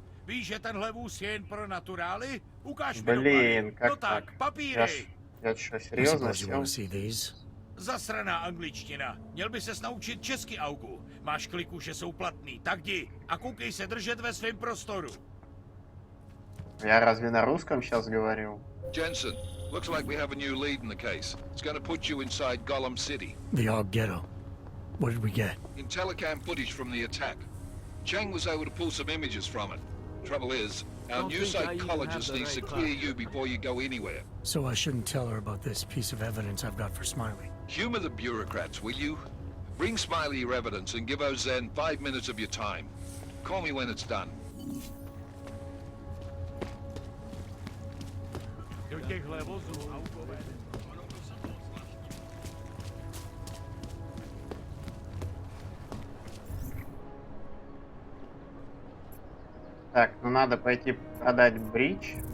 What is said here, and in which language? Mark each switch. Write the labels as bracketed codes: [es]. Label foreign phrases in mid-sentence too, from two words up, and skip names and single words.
[cs] Víš, že tenhle vůz je jen pro naturály? Ukáž mi [ru] Блин, [cs] doklady. [ru] как [cs] No [ru] так? [cs] tak, papíry. [ru] Я что, [en] I [ru] серьезно [en] suppose you want [ru] сел? [en] to see these? [cs] Zasraná angličtina. Měl by ses naučit česky, Augu. Máš kliku, že jsou platný. Tak jdi a koukej se držet ve svém prostoru. [ru] Я разве на русском сейчас говорил? [en] Jensen, looks like we have a new lead in the case. It's going to put you inside Gollum City. The Og Ghetto. What did we get? Intellicam footage from the attack. Cheng was able to pull some images from it. Trouble is, our new psychologist needs to clear you before you go anywhere. So I shouldn't tell her about this piece of evidence I've got for Smiley. Humor the bureaucrats, will you? Bring Smiley your evidence and give Ozen 5 minutes of your time. Call me when it's done. [cs] Do těch levozů autové. [ru] Так, ну надо пойти продать бридж.